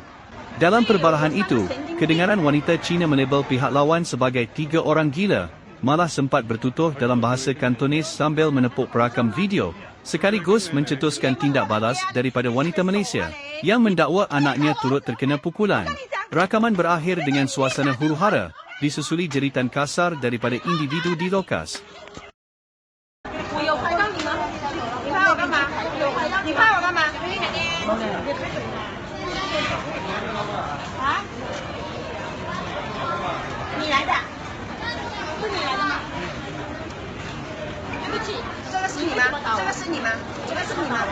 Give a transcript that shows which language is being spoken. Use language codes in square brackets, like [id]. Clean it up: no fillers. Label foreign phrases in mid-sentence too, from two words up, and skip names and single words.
[ms] Dalam perbalahan itu, kedengaran wanita Cina melabel pihak lawan sebagai 3 orang gila, malah sempat bertutur dalam bahasa Kantonis sambil menepuk perakam video, sekaligus mencetuskan tindak balas daripada wanita Malaysia, yang mendakwa anaknya turut terkena pukulan. Rakaman berakhir dengan suasana huru-hara, disusuli jeritan kasar daripada individu di lokas. [zh] 我有拍到你吗？你拍我干嘛？你拍我干嘛？啊？你来的？是你来的吗？对不起，这个是你吗？这个是你吗？这个是你吗？